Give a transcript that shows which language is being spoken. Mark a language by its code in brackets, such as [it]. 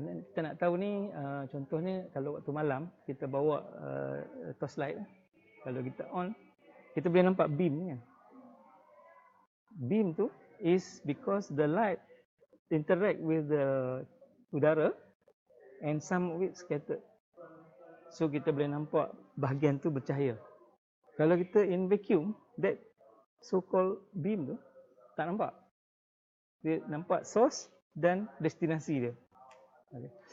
[ms] Kita nak tahu ni, contohnya kalau waktu malam kita bawa torchlight, kalau kita on, kita boleh nampak beam ni kan. [en] Beam tu is because the light interact with the udara and some of it scattered. [ms] So kita boleh nampak bahagian tu bercahaya. Kalau kita [en] in vacuum, that so called beam [ms] tu tak nampak. Dia nampak source dan destinasi dia. Okay.